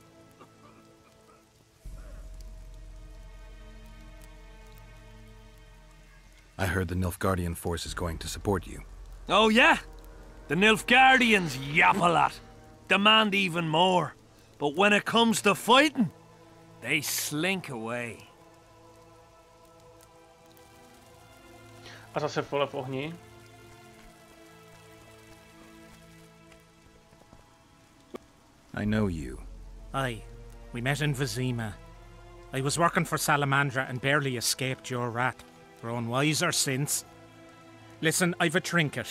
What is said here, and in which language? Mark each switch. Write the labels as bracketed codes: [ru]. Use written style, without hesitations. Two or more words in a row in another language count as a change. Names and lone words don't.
[en] I heard the Nilfgaardian force is going to support you. Oh, yeah? The Nilfgaardians yap a lot. Demand even more. But when it comes to fighting, they slink away. [cs] A zase pole v ohni. [en] I know you. Aye, we met in Vizima. I was working for Salamandra and barely escaped your wrath. Grown wiser since. Listen, I've a trinket.